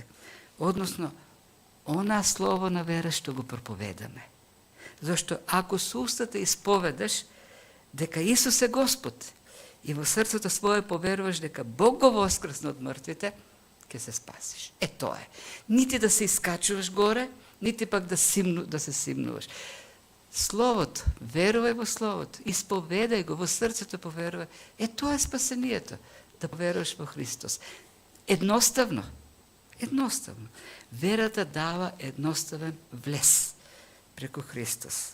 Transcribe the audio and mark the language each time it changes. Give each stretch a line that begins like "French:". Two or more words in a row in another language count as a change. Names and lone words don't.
Macedonian: Односно, она слово на вера што го проповедаме. Зашто ако со устата исповедаш дека Исус е Господ и во срцето свое поверуваш дека Бог го воскресна од мртвите, ќе се спасиш. Тоа е. Нити да се искачуваш горе, niti pak da se simnуваш. Словото, верувај во Словото, исповедај го, во срцето поверувај. Тоа е спасението, да поверуваш во Христос. Едноставно. Верата дава едноставен влез преку Христос.